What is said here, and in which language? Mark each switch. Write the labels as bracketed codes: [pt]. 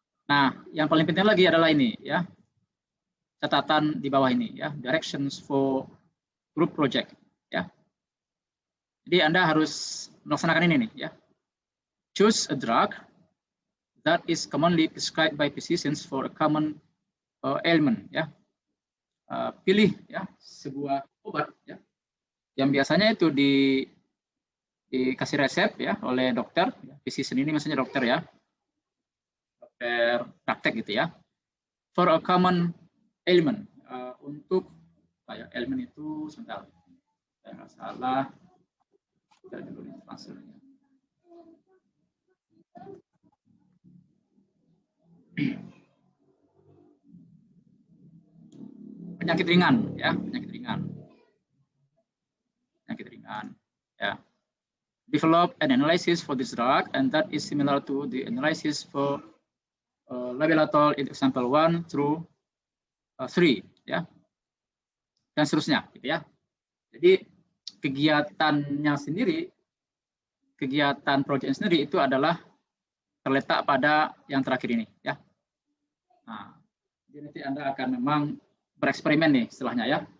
[id] Nah, yang paling penting lagi adalah ini ya, catatan di bawah ini ya, [en] directions for group project [id] ya. Jadi Anda harus melaksanakan ini nih ya. [en] Choose a drug that is commonly prescribed by physicians for a common ailment ya. [id] Pilih ya sebuah obat ya yang biasanya itu dikasih resep ya oleh dokter, physician ini maksudnya dokter ya, dokter praktek gitu ya, [en] for a common ailment, [id] untuk ailment itu sebentar, saya nggak salah, kita dulu nih translate-nya. Penyakit ringan ya, penyakit ringan ya. [en] Develop an analysis for this drug and that is similar to the analysis for labelatol in example 1 through 3 ya. [id] Dan seterusnya gitu ya. Jadi kegiatannya sendiri, kegiatan proyek sendiri itu adalah terletak pada yang terakhir ini ya. Nah, jadi nanti Anda akan memang bereksperimen nih istilahnya ya.